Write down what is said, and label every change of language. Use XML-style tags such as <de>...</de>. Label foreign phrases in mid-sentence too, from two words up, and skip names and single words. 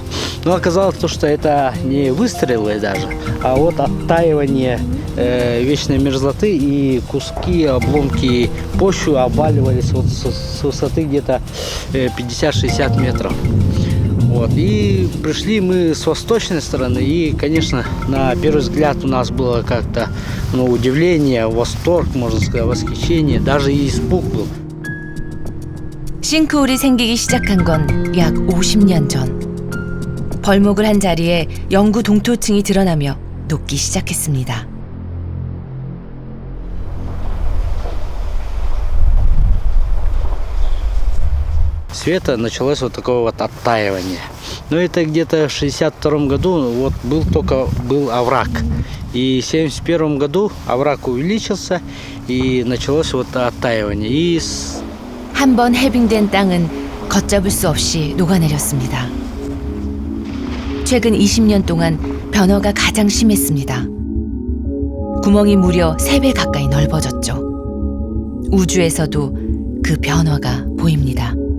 <ru>Но оказалось, что это не выстрелы даже, а оттаивание вечной мерзлоты, и куски, обломки почвы обваливались с высоты где-то 50-60 метров. И пришли мы с восточной стороны, и, конечно, на первый взгляд у нас было как-то удивление, восторг, можно сказать, восхищение, даже и испуг был.</ru> <ko>싱크홀이 생기기 시작한 건 약 50년 전. 벌목을 한 자리에 영구 동토층이 드러나며 녹기 시작했습니다.</ko> <ru>Света началось такое оттаивание. Но это где-то в 1962 году был овраг. И в 1971 году овраг увеличился, и началось оттаивание.</ru> <ko>한 번 해빙된 땅은 걷잡을 수 없이 녹아내렸습니다. 최근 20년 동안 변화가 가장 심했습니다. 구멍이 무려 3배 가까이 넓어졌죠. 우주에서도 그 변화가 보입니다.</ko>